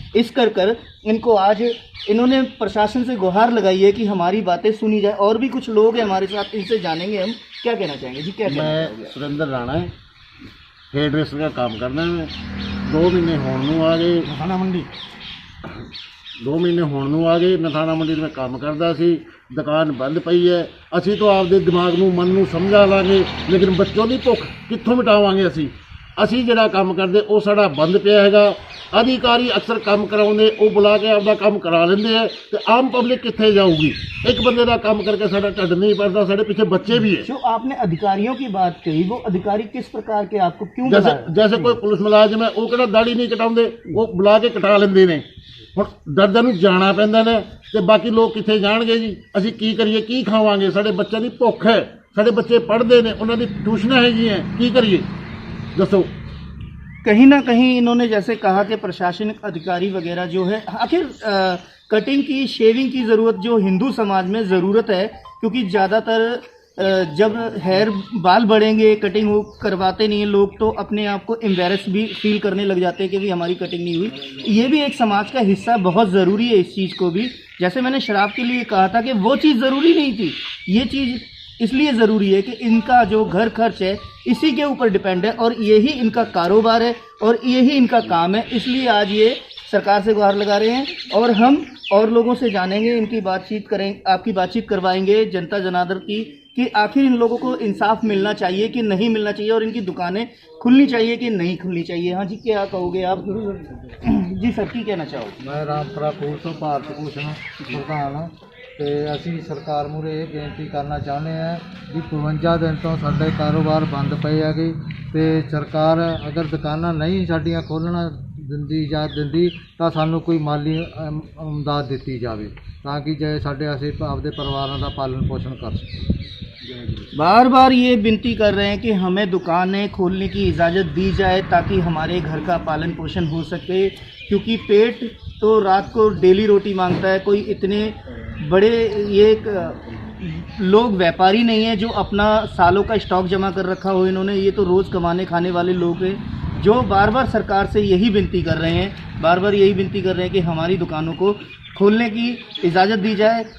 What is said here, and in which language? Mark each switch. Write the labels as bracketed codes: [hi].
[hi] इस कर इनको आज इन्होंने प्रशासन से गुहार लगाई है कि हमारी बातें सुनी जाए। और भी कुछ लोग हैं हमारे साथ, इनसे जानेंगे हम क्या कहना चाहेंगे। जी क्या कहना चाहेंगे? मैं सुरेंद्र राणा है, हेयर ड्रेसर का काम करना है। 2 महीने होने आ गए। खाना मंडी [pa] 2 ਮਹੀਨੇ ਹੋਣ ਨੂੰ ਆ ਗਏ। ਮੈਂ ਥਾਣਾ ਮੰਡੀ में ਕੰਮ ਕਰਦਾ ਸੀ, ਦੁਕਾਨ ਬੰਦ ਪਈ ਹੈ। ਅਸੀਂ ਤਾਂ ਆਪਦੇ ਦਿਮਾਗ ਨੂੰ ਮਨ ਨੂੰ ਸਮਝਾ ਲਾਂਗੇ, ਲੇਕਿਨ ਬੱਚੋਂ ਦੀ ਭੁੱਖ ਕਿੱਥੋਂ ਮਿਟਾਵਾਂਗੇ ਅਸੀਂ ਜਿਹੜਾ ਕੰਮ ਕਰਦੇ ਉਹ ਸਾਡਾ ਬੰਦ ਪਿਆ ਹੈਗਾ। ਅਧਿਕਾਰੀ ਅਕਸਰ ਕੰਮ ਕਰਾਉਂਦੇ, ਉਹ ਬੁਲਾ ਕੇ ਆਪਦਾ ਕੰਮ ਕਰਾ ਲੈਂਦੇ ਆ ਤੇ ਆਮ ਪਬਲਿਕ ਕਿੱਥੇ ਜਾਊਗੀ? ਇੱਕ ਬੰਦੇ ਦਾ ਕੰਮ ਕਰਕੇ ਸਾਡਾ ਢਿੱਡ [hi] नहीं भरता, [pa] साढ़े पीछे बच्चे भी है। [hi] जो आपने अधिकारियों की बात कही, वो अधिकारी किस प्रकार के आपको क्यों [pa] जैसे कोई पुलिस मुलाजिम है, वो किहड़ा दाढ़ी नहीं कटाउंदे, वो बुला के कटा लेंदे ने। ਹੁਣ ਦਰਦਾਂ ਨੂੰ ਜਾਣਾ ਪੈਂਦਾ ਨੇ ਤੇ ਬਾਕੀ ਲੋਕ ਕਿੱਥੇ ਜਾਣਗੇ ਜੀ? ਅਸੀਂ ਕੀ ਕਰੀਏ, ਕੀ ਖਾਵਾਂਗੇ? ਸਾਡੇ ਬੱਚਿਆਂ ਦੀ ਭੁੱਖ ਹੈ, ਸਾਡੇ ਬੱਚੇ ਪੜ੍ਹਦੇ ਨੇ, ਉਹਨਾਂ ਦੀ ਟਿਊਸ਼ਨਾਂ ਹੈਗੀਆਂ, ਕੀ ਕਰੀਏ ਦੱਸੋ? [hi] कहीं ना कहीं इन्होंने जैसे कहा कि प्रशासनिक अधिकारी वगैरह जो है, आखिर कटिंग की, शेविंग की ज़रूरत जो हिंदू समाज में ज़रूरत है, क्योंकि ज़्यादातर जब हेयर बाल बढ़ेंगे, कटिंग वो करवाते नहीं हैं लोग, तो अपने आप को एम्बेरस भी फील करने लग जाते हैं कि भाई हमारी कटिंग नहीं हुई। ये भी एक समाज का हिस्सा, बहुत ज़रूरी है इस चीज़ को भी। जैसे मैंने शराब के लिए कहा था कि वो चीज़ ज़रूरी नहीं थी, ये चीज़ इसलिए ज़रूरी है कि इनका जो घर खर्च है इसी के ऊपर डिपेंड है और यही इनका कारोबार है और यही इनका काम है। इसलिए आज ये सरकार से गुहार लगा रहे हैं और हम और लोगों से जानेंगे, इनकी बातचीत करें, आपकी बातचीत करवाएंगे जनता जनार्दन की, कि आखिर इन लोगों को इंसाफ मिलना चाहिए कि नहीं मिलना चाहिए और इनकी दुकानें खुलनी चाहिए कि नहीं खुलनी चाहिए। हाँ जी, क्या कहोगे आप? जी सर, [pa] की कहना चाहोगे? मैं रामपुरा पुलिस ਤੋਂ ਭਾਰਤ ਭੂਸ਼ਣ ਪ੍ਰਧਾਨ ਹਾਂ ਤੇ ਅਸੀਂ ਸਰਕਾਰ ਮੂਹਰੇ ਇਹ ਬੇਨਤੀ ਕਰਨਾ ਚਾਹੁੰਦੇ ਹਾਂ ਵੀ 52 ਦਿਨ ਤੋਂ ਸਾਡੇ ਕਾਰੋਬਾਰ ਬੰਦ ਪਏ ਹੈਗੇ ਤੇ ਸਰਕਾਰ ਅਗਰ ਦੁਕਾਨਾਂ ਨਹੀਂ ਸਾਡੀਆਂ ਖੋਲ੍ਹਣਾ ਦਿੰਦੀ ਜਾਂ ਦਿੰਦੀ ਤਾਂ ਸਾਨੂੰ ਕੋਈ ਮਾਲੀ ਇਮਦਾਦ ਦਿੱਤੀ ਜਾਵੇ ਤਾਂ ਕਿ ਜੇ ਸਾਡੇ ਅਸੀਂ ਆਪਦੇ ਪਰਿਵਾਰਾਂ ਦਾ ਪਾਲਣ [hi] पोषण कर सकें। बार बार ये विनती कर रहे हैं कि हमें दुकानें खोलने की इजाज़त दी जाए ताकि हमारे घर का पालन पोषण हो सके, क्योंकि पेट तो रात को डेली रोटी मांगता है। कोई इतने बड़े ये लोग व्यापारी नहीं है जो अपना सालों का स्टॉक जमा कर रखा हो इन्होंने, ये तो रोज़ कमाने खाने वाले लोग हैं जो बार बार सरकार से यही विनती कर रहे हैं, बार बार यही विनती कर रहे हैं कि हमारी दुकानों को खोलने की इजाज़त दी जाए।